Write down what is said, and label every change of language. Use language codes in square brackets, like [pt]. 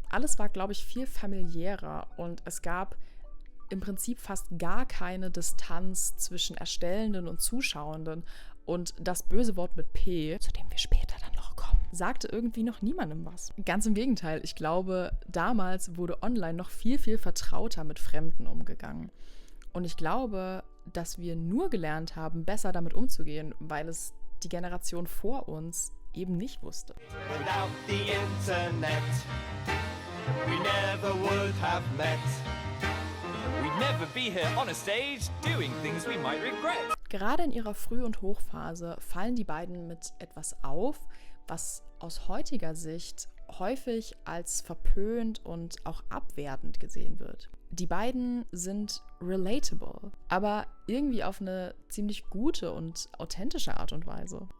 [de] Alles war, glaube ich, viel familiärer und es gab im Prinzip fast gar keine Distanz zwischen Erstellenden und Zuschauenden, und das böse Wort mit P, zu dem wir später dann noch kommen, sagte irgendwie noch niemandem was. Ganz im Gegenteil, ich glaube, damals wurde online noch viel, viel vertrauter mit Fremden umgegangen. Und ich glaube, dass wir nur gelernt haben, besser damit umzugehen, weil es die Generation vor uns eben nicht wusste. [en] Without the internet, we never would have met. We'd never be here on a stage doing things we might regret. [de] Gerade in ihrer Früh- und Hochphase fallen die beiden mit etwas auf, was aus heutiger Sicht häufig als verpönt und auch abwertend gesehen wird. Die beiden sind relatable, aber irgendwie auf eine ziemlich gute und authentische Art und Weise.